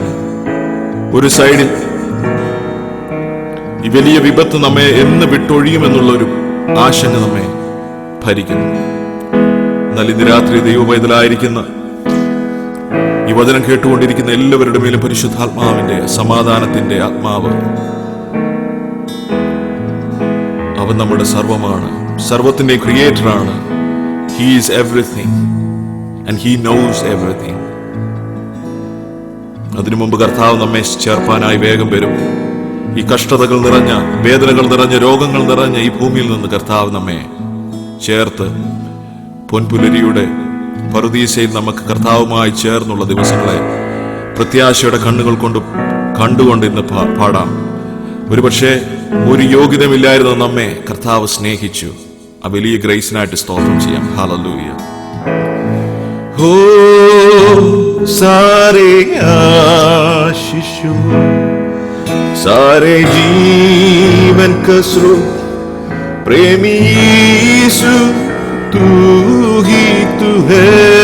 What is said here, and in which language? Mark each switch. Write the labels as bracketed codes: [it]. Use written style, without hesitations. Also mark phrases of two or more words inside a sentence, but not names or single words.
[ml] ഒരു സൈഡിൽ ഈ വലിയ വിപത്ത് നമ്മെ എന്ന് വിട്ടൊഴിയുമെന്നുള്ളൊരു ആശങ്ക നമ്മെ ഭരിക്കുന്നു. എന്നാൽ ഇന്ന് രാത്രി ദൈവപൈതലായിരിക്കുന്ന ഈ വചനം കേട്ടുകൊണ്ടിരിക്കുന്ന എല്ലാവരുടെ മേലും പരിശുദ്ധാത്മാവിന്റെ സമാധാനത്തിന്റെ ആത്മാവ്, അവൻ നമ്മുടെ സർവമാണ്, സർവത്തിന്റെ ക്രിയേറ്ററാണ്. [en] he is everything and he knows everything. [ml] അതിനു മുമ്പ് കർത്താവ് നമ്മെ ചേർപ്പാനായി വേഗം വരും. ഈ കഷ്ടതകൾ നിറഞ്ഞ, വേദനകൾ നിറഞ്ഞ, രോഗങ്ങൾ നിറഞ്ഞ ഈ ഭൂമിയിൽ നിന്ന് കർത്താവ് നമ്മെ ചേർത്ത് പൊൻപുലരിയുടെ പറുദീസയിൽ നമുക്ക് കർത്താവുമായി ചേർന്നുള്ള ദിവസങ്ങളെ പ്രത്യാശയുടെ കണ്ണുകൾ കൊണ്ട് കണ്ടുകൊണ്ട് ഇന്ന് പാടാം. ഒരുപക്ഷെ ഒരു യോഗ്യതമില്ലായിരുന്ന നമ്മെ കർത്താവ് സ്നേഹിച്ചു. ആ വലിയ ഗ്രേസിനായിട്ട് സ്തോത്രം ചെയ്യാം. ഹല്ലേലൂയ. [hi] हो सारे आशीष, सारे जीवन का स्रोत प्रेमी यीशु तू ही तू है.